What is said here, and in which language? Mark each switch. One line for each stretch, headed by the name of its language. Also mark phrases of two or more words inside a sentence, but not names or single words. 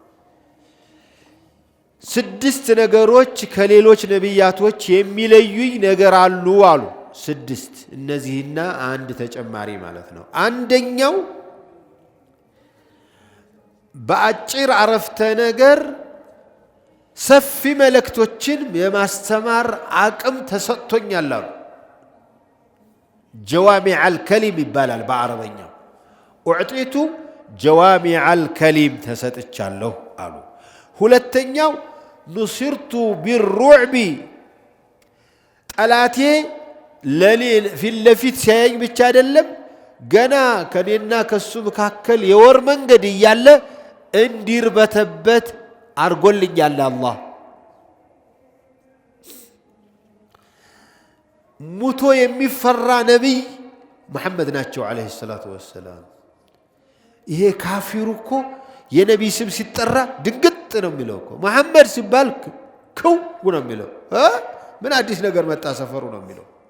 Amharic: ስድስት ነገሮች ከሌሎች ነብያቶች የሚለዩኝ ነገር አሉ አሉ ስድስት እነዚህና አንድ ተጨማሪ ማለት ነው አንደኛው በአጭር አረፍተ ነገር ሰፊ መልእክቶችን የማስተማር አቅም ተሰጥቶኛል አሉ
Arabic: جوامع الكلم
Amharic: ይባላል በአረበኛው
Arabic: اعطيت جوامع الكلم
Amharic: ተሰጥቻለሁ አሉ ሁለተኛው
Arabic: نصرت بالرعب
Amharic: ጠላቴ ለኔ ፊት ሲያየኝ ብቻ አይደለም ገና ከኔና ከሱ መካከል የወር መንገድ ይያለ እንዲርበተበት አርጎልኛል አላህ ሙቶ የሚፈራ ነብይ መሐመድ ናቸው
Arabic: عليه الصلاة والسلام
Amharic: ይሄ ካፊሩ እኮ የነብይ ስም ሲጠራ ድንግጥ ነው የሚለው እኮ መሐመድ ሲባል ከው ነው የሚለው ምን አዲስ ነገር መጣ ሰፈሩ ነው የሚለው